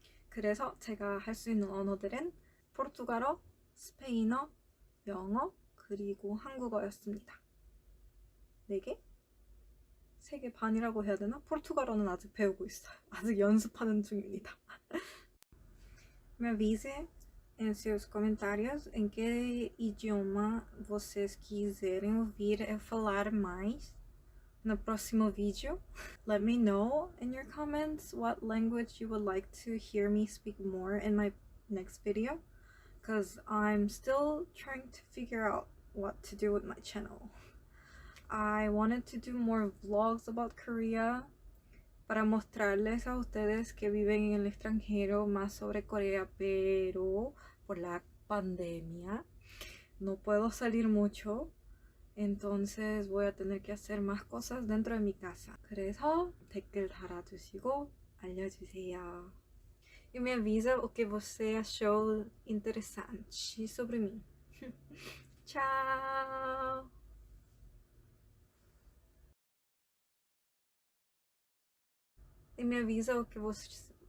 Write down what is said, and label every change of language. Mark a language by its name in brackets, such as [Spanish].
[Korean] 그래서 제가 할 수 있는 언어들은 포르투갈어, 스페인어, 영어, 그리고 한국어였습니다. 4개? 세계 반이라고 해야 되나? 포르투갈어는 아직 배우고 있어요. 아직 연습하는 중입니다. [Portuguese] Me avise em seus comentários em que idioma vocês quiserem ouvir eu falar mais no próximo vídeo. [English] Let me know in your comments what language you would like to hear me speak more in my next video, because I'm still trying to figure out what to do with my channel. I wanted to do more vlogs about Korea [Spanish] para mostrarles a ustedes que viven en el extranjero más sobre Corea, pero por la pandemia no puedo salir mucho, entonces voy a tener que hacer más cosas dentro de mi casa. [Korean] 그래서 댓글 달아주시고 알려주세요. [Portuguese] E me avisa o que você achou interessante sobre mim. Tchau! E me avisa o que você...